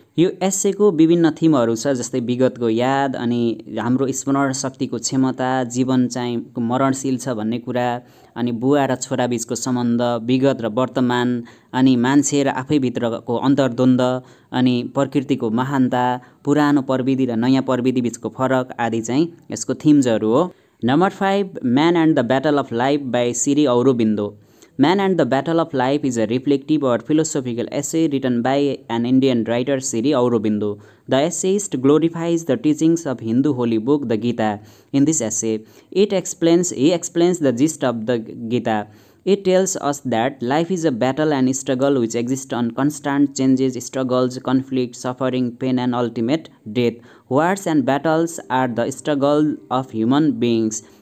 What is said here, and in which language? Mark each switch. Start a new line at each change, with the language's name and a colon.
Nepali: यो एस्सेको विभिन्न थिमहरू छ, जस्तै विगतको याद, अनि हाम्रो स्मरण शक्तिको क्षमता, जीवन चाहिँ मरणशील छ भन्ने कुरा, अनि बुवा र छोरा बीचको सम्बन्ध, विगत र वर्तमान, अनि मान्छे र आफैभित्रको अन्तर्द्वन्द, अनि प्रकृतिको महानता, पुरानो प्रविधि र नयाँ प्रविधि बीचको फरक आदि चाहिँ यसको थिम्सहरू हो।
English: Number 5, man and the battle of life by Sri Aurobindo. Man and the Battle of Life is a reflective or philosophical essay written by an Indian writer, Siri Aurobindo. The essayist glorifies the teachings of Hindu holy book, the Gita. In this essay, he explains the gist of the Gita. It tells us that life is a battle and struggle which exists on constant changes, struggles, conflict, suffering, pain, and ultimate death. Wars and battles are the struggle of human beings.